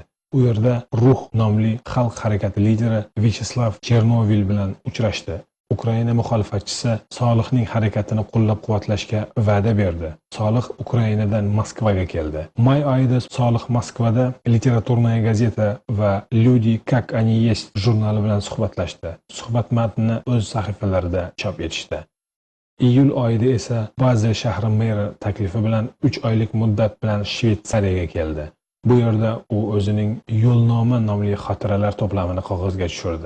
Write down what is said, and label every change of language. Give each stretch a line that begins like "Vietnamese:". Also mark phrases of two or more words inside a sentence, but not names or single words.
Uzbek: U yerda Ruh nomli xalq harakati lideri Vyacheslav Chernovil bilan uchrashdi. Ukraina muxolifatchisi Solihning harakatini qo'llab-quvvatlashga va'da berdi. Solih Ukrainadan Moskvaga keldi. May oyida Solih Moskvada Literaturная газета va Люди как они есть jurnali bilan suhbatlashdi. Suhbat matnini o'z sahifalarida chop etishdi. Iyul oyida esa Bazel shahri meri taklifi bilan 3 oylik muddat bilan Shveysariyaga keldi. Bu yerda u o'zining Yo'lnoma nomli xotiralar to'plamini qog'ozga tushirdi.